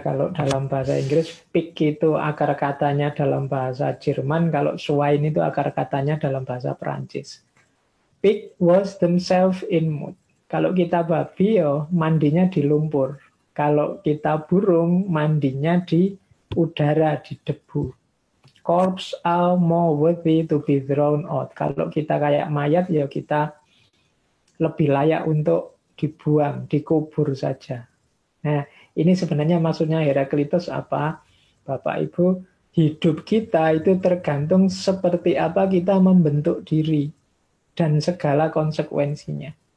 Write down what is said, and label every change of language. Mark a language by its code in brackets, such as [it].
[id] Kalau dalam bahasa Inggris, pig itu akar katanya dalam bahasa Jerman. Kalau swine itu akar katanya dalam bahasa Perancis. [en] Pig wash themselves in mud. [id] Kalau kita babi, ya mandinya di lumpur. Kalau kita burung, mandinya di udara, di debu. [en] Corpse are more worthy to be thrown out. [id] Kalau kita kayak mayat, ya kita lebih layak untuk dibuang, dikubur saja. Nah, ini sebenarnya maksudnya Heraklitos apa? Bapak Ibu, hidup kita itu tergantung seperti apa kita membentuk diri dan segala konsekuensinya.